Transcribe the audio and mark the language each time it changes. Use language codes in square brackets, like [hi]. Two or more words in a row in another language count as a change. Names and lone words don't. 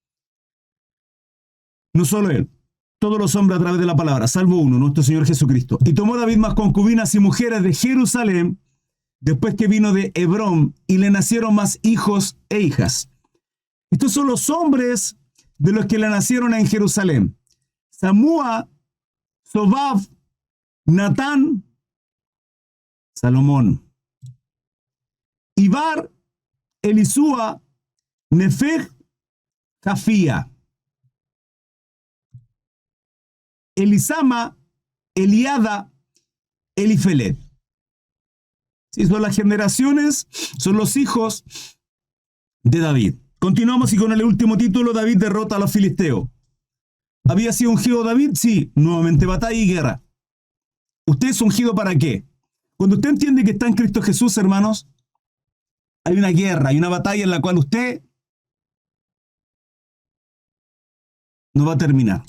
[es] No solo él. Todos los hombres a través de la palabra, salvo uno, nuestro Señor Jesucristo. Y tomó David más concubinas y mujeres de Jerusalén, después que vino de Hebrón, y le nacieron más hijos e hijas. Estos son los hombres de los que le nacieron en Jerusalén. Samúa, Sobab, Natán, Salomón. Ibar, Elisúa, Nefeg, Jafía. Elisama, Eliada, Elifelet. Sí, son las generaciones, son los hijos de David. Continuamos y con el último título, David derrota a los filisteos. ¿Había sido ungido David? Sí, nuevamente batalla y guerra. ¿Usted es ungido para qué? Cuando usted entiende que está en Cristo Jesús, hermanos, hay una guerra, hay una batalla en la cual usted no va a terminar.